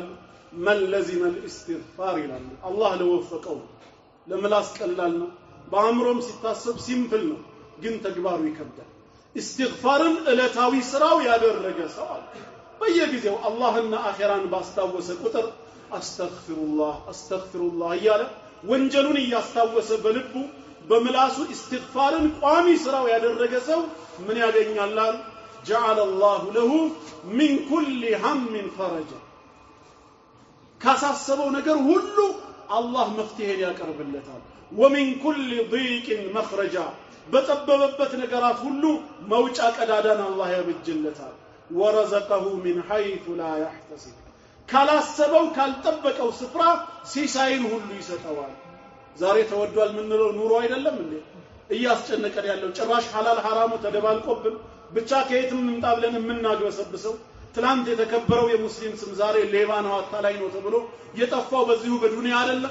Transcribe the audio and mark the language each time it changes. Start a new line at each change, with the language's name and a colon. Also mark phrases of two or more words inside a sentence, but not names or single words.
Arabic: من لزم الاستغفار
Amharic: ይላሉ። አላህ ለወፈቀው ለምላስ ቀላል ነው፣ በአእምሮም ሲታሰብ ሲምፕል ነው፣ ግን ተግባሩ ይከብዳል። استغفارን ዕለታዊ ስራው ያደረገ ሰው አለ በየጊዜው አላህና አኺራን ባስታወሰ ቁጥር
Arabic: أستغفر الله أستغفر الله
Amharic: እያለ ወንጀሉን እያስታወሰ በልቡ በምላሱ استغفارን ቋሚ ስራው ያደረገ ሰው ምን ያገኛል?
Arabic: جعل الله له من كل هم فرجا
Amharic: ካሳሰበው ነገር ሁሉ አላህ መፍትሄን ያቀርብለታል።
Arabic: ومن كل ضيق مخرجا
Amharic: በጠበበበት ነገራት ሁሉ መውጫ ቀዳዳን አላህ ያበጅለታል።
Arabic: ورزقه من حيث لا يحتسب
Amharic: ካላሰበው ካልጠበቀው ስፍራ ሲሳይን ሁሉ ይሰጠዋል። ዛሬ ተወዷል ምንለው ኑሮ አይደለም እንዴ እያስጨነቀን ያለው? ጭራሽ ሐላል ሐራሙ ተደባልቆብን ብቻ ከየትም እንምጣ ብለን የምናግበሰብሰው። ትላንት የተከበረው የሙስሊም ስም ዛሬ ሌባ ነው አታላይ ነው ተብሎ የጠፋው በዚሁ በዱንያ አይደለም?